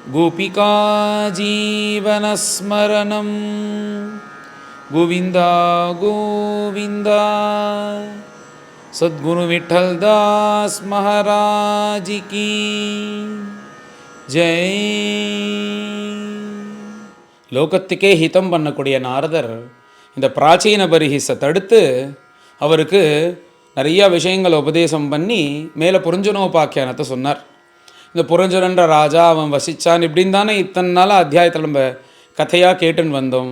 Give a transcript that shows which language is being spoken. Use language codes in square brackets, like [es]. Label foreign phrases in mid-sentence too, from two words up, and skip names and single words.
[sa] गोपिका जीवनस्मरणं गोविन्दा गोविन्दा सद्गुरु विठ्ठलदास महाराज [hi] की जय. [ta] லோகத்துக்கே ஹிதம் பண்ணக்கூடிய நாரதர் இந்த பிராச்சீன பரிஹிஸை தடுத்து அவருக்கு நிறையா விஷயங்களை உபதேசம் பண்ணி மேலே புரஞ்சனோபாக்கியானத்தை சொன்னார். இந்த புரஞ்சனன்ற ராஜா அவன் வசித்தான் இப்படின்னு தானே இத்தனை நாள் அத்தியாயத்தில் நம்ம கதையாக கேட்டுன்னு வந்தோம்.